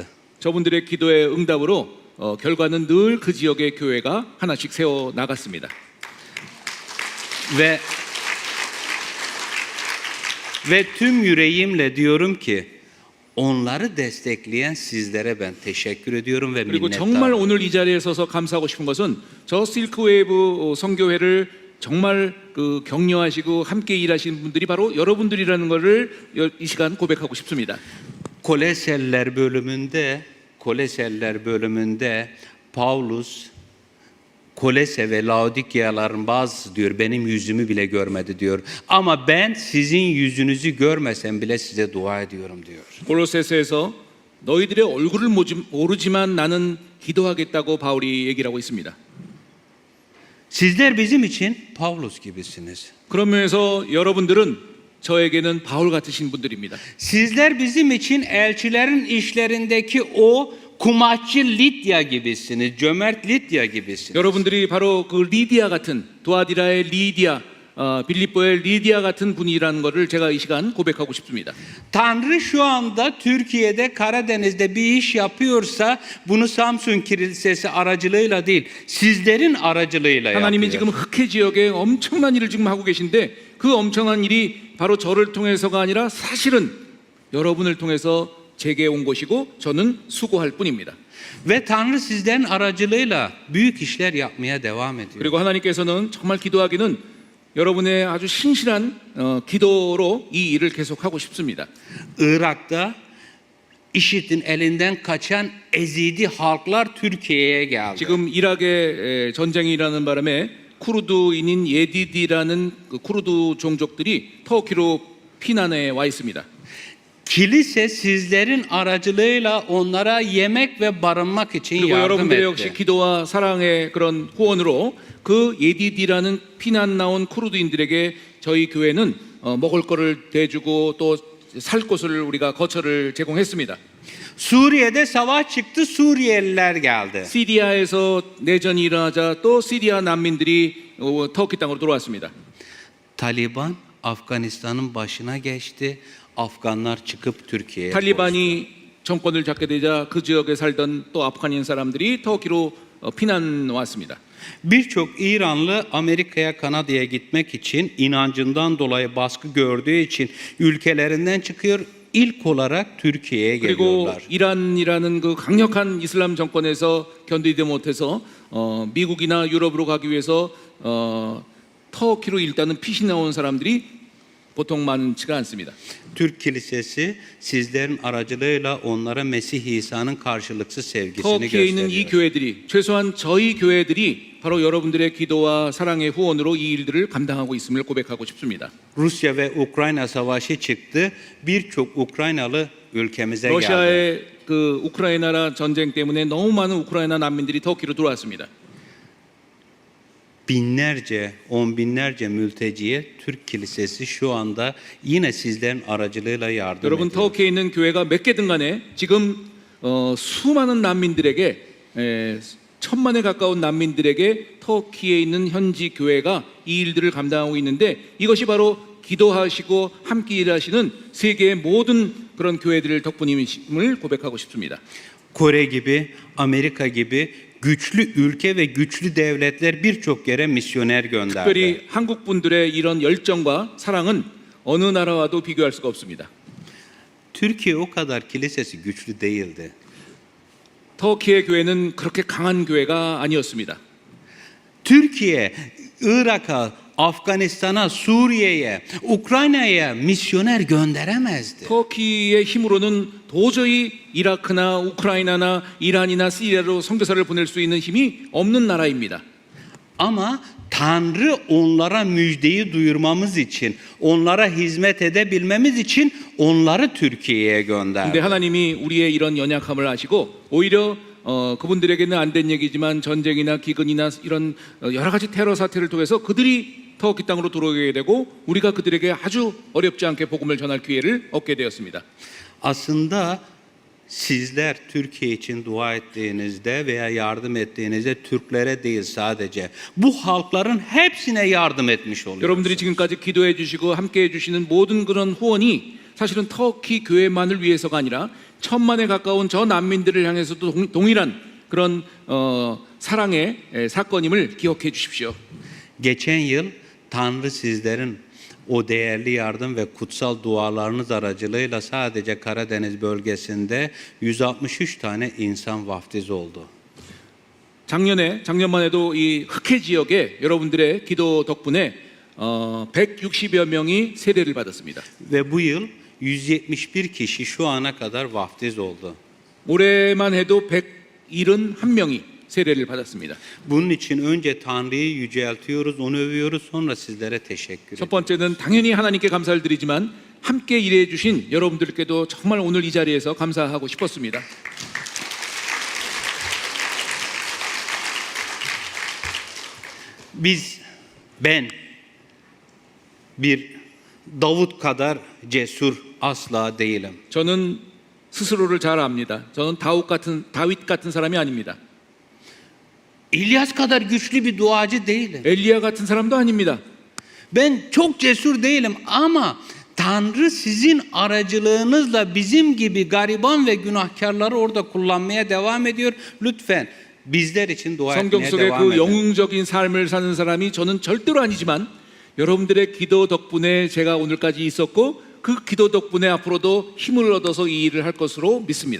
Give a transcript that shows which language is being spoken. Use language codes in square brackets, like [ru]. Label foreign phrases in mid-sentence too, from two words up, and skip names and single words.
[ko] 저분들의 기도의 응답으로 결과는 늘 그 지역의 교회가 하나씩 세워 나갔습니다. [tr] Ve tüm yüreğimle diyorum ki onları destekleyen sizlere ben teşekkür ediyorum ve [ko] 그리고 정말 [tr] minnettarım. [ko] 오늘 이 자리에 서서 감사하고 싶은 것은 저 실크웨이브 선교회를 정말 그 격려하시고 함께 일하시는 분들이 바로 여러분들이라는 것을 이 시간 고백하고 싶습니다. [tr] Koleseller bölümünde Paulus Kolese ve Laodikyaların bazısı diyor benim yüzümü bile görmedi diyor. Ama ben sizin yüzünüzü görmesem bile size dua ediyorum diyor. [ko] 골로새서에서 너희들의 얼굴을 모르지만 나는 기도하겠다고 바울이 얘기를 하고 있습니다. [tr] Sizler bizim için Paulus gibisiniz. [ko] 그런 면에서 여러분들은 저에게는 바울 같으신 분들입니다. [tr] Sizler bizim için elçilerin işlerindeki o kumaşçı Lidya gibisiniz, cömert Lidya gibisiniz. [ko] 여러분들이 바로 그 리디아 같은 두아디라의 리디아, 빌립보의 리디아 같은 분이라는 것을 제가 이 시간 고백하고 싶습니다. [tr] Tanrı şu anda Türkiye'de Karadeniz'de bir iş yapıyorsa bunu Samsun Kilisesi aracılığıyla değil, sizlerin aracılığıyla [ko] 하나님이 [tr] yapıyor. [ko] 지금 흑해 지역에 엄청난 일을 지금 하고 계신데 그 엄청난 일이 바로 저를 통해서가 아니라 사실은 여러분을 통해서 제게 온 것이고 저는 수고할 뿐입니다. [tr] Ve Tanrı sizlerin aracılığıyla büyük işler yapmaya devam ediyor. [ko] 그리고 하나님께서는 정말 기도하기는 여러분의 아주 신실한 기도로 이 일을 계속하고 싶습니다. [tr] Irak'ta IŞİD'in elinden kaçan Ezidi halklar Türkiye'ye geldi. [ko] 지금 이락의 전쟁이 일어나는 바람에 쿠르드인인 예디디라는 그 쿠르드 종족들이 터키로 피난해 와 있습니다. [tr] Kilise sizlerin aracılığıyla onlara yemek ve barınmak için [ko] 그리고 [tr] yardım [ko] 여러분들의 역시 [tr] etti. [ko] 기도와 사랑의 그런 후원으로 그 예디디라는 피난 나온 쿠르드인들에게 저희 교회는 먹을 거를 대주고 또 살 곳을 우리가 거처를 제공했습니다. [tr] Suriye'de savaş çıktı, Suriyeliler geldi. [ko] 시리아에서 내전이 일어나자 또 시리아 난민들이 터키 땅으로 들어왔습니다. [tr] Taliban Afganistan'ın başına geçti. Afganlar çıkıp Türkiye'ye koştu. [ko] 탈리반이 정권을 잡게 되자 그 지역에 살던 또 아프간 사람들이 터키로 피난 왔습니다. [tr] Birçok İranlı Amerika'ya, Kanada'ya gitmek için inancından dolayı baskı gördüğü için ülkelerinden çıkıyor. İlk olarak Türkiye'ye [ko] 그리고 [tr] geliyorlar. [ko] 이란이라는 그 강력한 이슬람 정권에서 견디지 못해서 미국이나 유럽으로 가기 위해서 터키로 일단은 피신해 온 사람들이 보통 많지가 않습니다. [tr] Türk Kilisesi sizlerin aracılığıyla onlara Mesih İsa'nın karşılıksız sevgisini [ko] 터키에 있는 이 [tr] gösteriyor. [ko] 교회들이 최소한 저희 교회들이 바로 여러분들의 기도와 사랑의 후원으로 이 일들을 감당하고 있음을 고백하고 싶습니다. [tr] Rusya ve Ukrayna savaşı çıktı. Birçok Ukraynalı ülkemize geldi. [ko] 러시아의 그 우크라이나 전쟁 때문에 너무 많은 우크라이나 난민들이 터키로 들어왔습니다. [tr] Binlerce, on binlerce mülteciye Türk Kilisesi şu anda yine sizlerin aracılığıyla yardım [ko] 여러분 [tr] ediyor. [ko] 터키에 있는 교회가 몇 개든 간에 지금 수많은 난민들에게 1,000만에 가까운 난민들에게 터키에 있는 현지 교회가 이 일들을 감당하고 있는데 이것이 바로 기도하시고 함께 일하시는 세계의 모든 그런 교회들 덕분임을 고백하고 싶습니다. [tr] Kore gibi, Amerika gibi güçlü ülke ve güçlü devletler birçok yere misyoner gönderdi. [ko] 특별히 한국 분들의 이런 열정과 사랑은 어느 나라와도 비교할 수가 없습니다. [tr] Türkiye o kadar kilisesi güçlü değildi. [ko] 터키의 교회는 그렇게 강한 교회가 아니었습니다. [tr] Türkiye, Irak'a, Afganistan'a, Suriye'ye, Ukrayna'ya misyoner gönderemezdi. [ko] 터키의 힘으로는 도저히 이라크나 우크라이나나 이란이나 시리아로 선교사를 보낼 수 있는 힘이 없는 나라입니다. [tr] Ama Tanrı onlara müjdeyi duyurmamız için, onlara hizmet edebilmemiz için onları Türkiye'ye [ko] 근데 [tr] gönderdi. [ko] 하나님이 우리의 이런 연약함을 아시고 오히려 그분들에게는 안 된 얘기지만 전쟁이나 기근이나 이런 여러 가지 테러 사태를 통해서 그들이 터키 땅으로 들어오게 되고 우리가 그들에게 아주 어렵지 않게 복음을 전할 기회를 얻게 되었습니다. [tr] Aslında sizler Türkiye için dua ettiğinizde veya yardım ettiğinizde Türklere değil sadece bu halkların hepsine yardım etmiş oluyorsunuz. [ko] 여러분들이 지금까지 기도해 주시고 함께 해 주시는 모든 그런 후원이 사실은 터키 교회만을 위해서가 아니라 1,000만에 가까운 저 난민들을 향해서도 동일한 그런 사랑의 사건임을 기억해 주십시오. [tr] Geçen yıl Tanrı sizlerin o değerli yardım ve kutsal dualarınız aracılığıyla sadece Karadeniz bölgesinde 163 tane insan vaftiz oldu. [ko] 작년만 해도 이 흑해 지역에 여러분들의 기도 덕분에 160여 명이 세례를 받았습니다. [tr] Ve bu yıl 171 kişi şu ana kadar vaftiz oldu. [ko] 올해만 해도 171명이 세례를 받았습니다. [tr] Bunun için önce Tanrı'yı yüceltiyoruz, onu övüyoruz, sonra sizlere teşekkür [ko] 첫 [tr] ediyoruz. [ko] 번째는 당연히 하나님께 감사를 드리지만 함께 일해 주신 여러분들께도 정말 오늘 이 자리에서 감사하고 싶었습니다. [tr] Ben bir Davut kadar cesur asla değilim. [ko] 저는 스스로를 잘 압니다. 저는 다윗 같은 사람이 아닙니다. [tr] İlyas kadar güçlü bir duacı değilim. [ko] 엘리야 같은 사람도 아닙니다. [tr] Ben çok cesur değilim ama Tanrı sizin aracılığınızla bizim gibi gariban ve günahkarları orada kullanmaya devam ediyor. Lütfen bizler için dua [ko] 성경 [tr] etmeye [ko] 속에 [tr] devam [ko] 그 [tr] edin. [ko] 영웅적인 삶을 사는 사람이 저는 절대로 아니지만 여러분들의 기도 덕분에 제가 오늘까지 있었고 그 기도 덕분에 앞으로도 힘을 얻어서 이 일을 할 것으로 믿습니다.